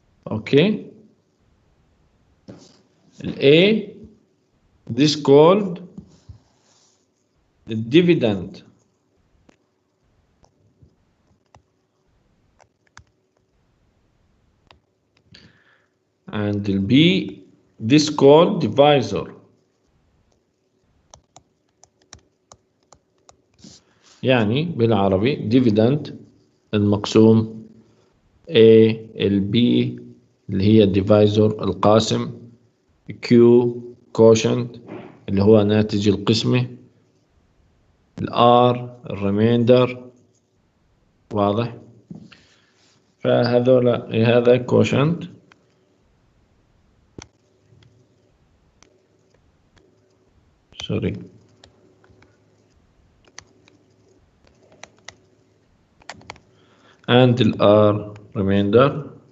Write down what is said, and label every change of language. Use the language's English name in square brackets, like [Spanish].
[English] Okay, A, this called the dividend. And the B, this called divisor. [Arabic] يعني بالعربي dividend المقسوم A ال B اللي هي divisor القاسم Q quotient اللي هو ناتج القسمة R الريميندر. واضح؟ فهذول هذا [English] quotient sorry and the R remainder.